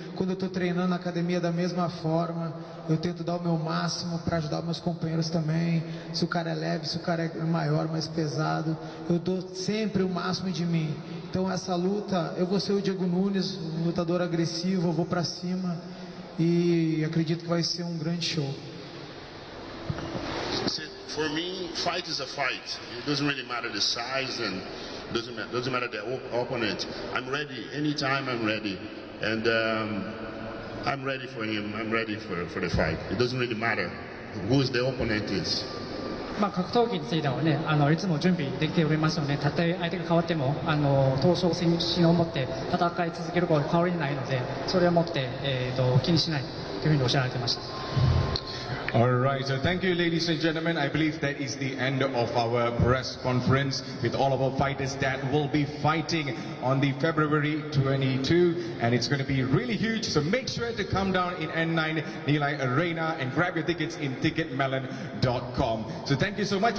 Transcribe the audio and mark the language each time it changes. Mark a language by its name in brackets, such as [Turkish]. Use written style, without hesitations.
[Portuguese] Quando eu tô treinando na academia da mesma forma, eu tento dar o meu máximo para ajudar meus companheiros também. Se o cara é leve, se o cara é maior, mais pesado, eu dou sempre o máximo de mim. Então essa luta, eu vou ser o Diego Nunes, um lutador agressivo, eu vou para cima e acredito que vai ser um grande show. [English] For me, fight is a fight. It doesn't really matter the size and doesn't matter the opponent. I'm ready anytime. I'm ready, and I'm ready for him. I'm ready for the fight. It doesn't really matter who the opponent is. [Japanese] 格闘技についてはね、いつも準備できておりますので、たとえ相手が変わっても闘争心を持って戦い続けることは変わりないので、それをもって、気にしないというふうにおっしゃられていました。 [English] Alright, so thank you ladies and gentlemen. I believe that is the end of our press conference with all of our fighters that will be fighting on the February 22, and it's going to be really huge, so make sure to come down in N9 Nilai Arena and grab your tickets in ticketmelon.com. So thank you so much.